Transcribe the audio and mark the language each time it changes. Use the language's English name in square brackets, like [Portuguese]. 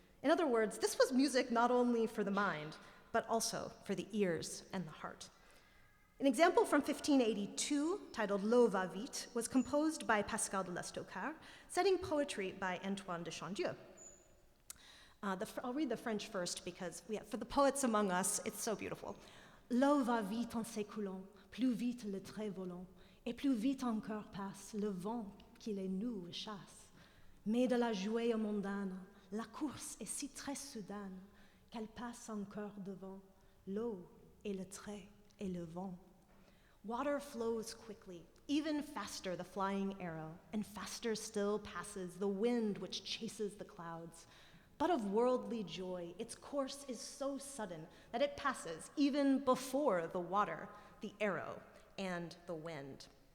[English] In other words, this was music not only for the mind, but also for the ears and the heart. An example from 1582, titled L'eau va vite, was composed by Pascal de L'Estocard, setting poetry by Antoine de Chandieu. I'll read the French first because for the poets among us, it's so beautiful. [French] L'eau va vite en s'écoulant, plus vite le trait volant, et plus vite encore passe le vent qui les noue et chasse. Mais de la jouée mondaine, la course est si très soudaine qu'elle passe encore devant l'eau et le trait et le vent. [English] Water flows quickly, even faster the flying arrow, and faster still passes the wind which chases the clouds. But of worldly joy, its course is so sudden that it passes even before the water, the arrow, and the wind.